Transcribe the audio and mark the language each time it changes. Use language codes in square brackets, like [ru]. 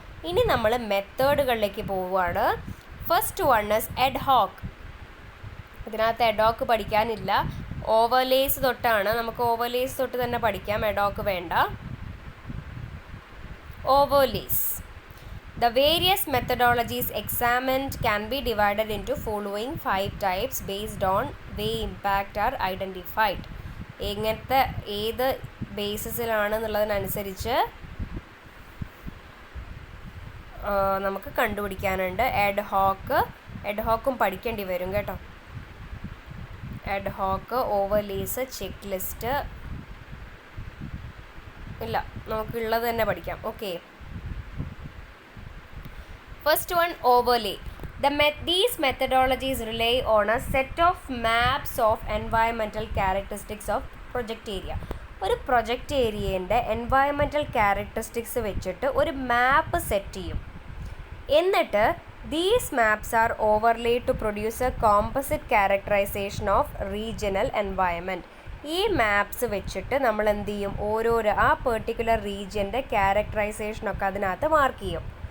[ml] ഇനി നമ്മൾ മെത്തേഡുകളിലേക്ക് പോവുകയാണ്. [en] first one is [ml] ad hoc. ഇതിനകത്ത് ad hoc പഠിക്കാനില്ല, ഓവർലേസ് തൊട്ടാണ്, നമുക്ക് ഓവർലേസ് തൊട്ട് തന്നെ പഠിക്കാം, ad hoc വേണ്ട. Overlays, [en] the various methodologies examined can be divided into following 5 types based on way impact are identified. [ml] എങ്ങനത്തെ ഏത് ബേസിസിലാണ് എന്നുള്ളതിനനുസരിച്ച് നമുക്ക് കണ്ടുപിടിക്കാനുണ്ട്. ad hoc പഠിക്കേണ്ടി വരും കേട്ടോ. ad hoc, overlays, check list ഇല്ല, നമുക്കുള്ളത് തന്നെ പഠിക്കാം. [en] Okay, first one, overlay. These methodologies rely on a set of maps of environmental characteristics of project area. [ml] ഒരു പ്രൊജക്റ്റ് ഏരിയേൻ്റെ എൻവയറമെൻറ്റൽ ക്യാരക്ടറിസ്റ്റിക്സ് വെച്ചിട്ട് ഒരു മാപ്പ് സെറ്റ് ചെയ്യും. എന്നിട്ട് [en] These maps are overlay to produce a composite characterization of regional environment. [ml] ഈ maps വെച്ചിട്ട് നമ്മൾ എന്ത് ചെയ്യും, ഓരോരോ ആ പെർട്ടിക്കുലർ റീജിയൻ്റെ ക്യാരക്ടറൈസേഷനൊക്കെ അതിനകത്ത് മാർക്ക് ചെയ്യും.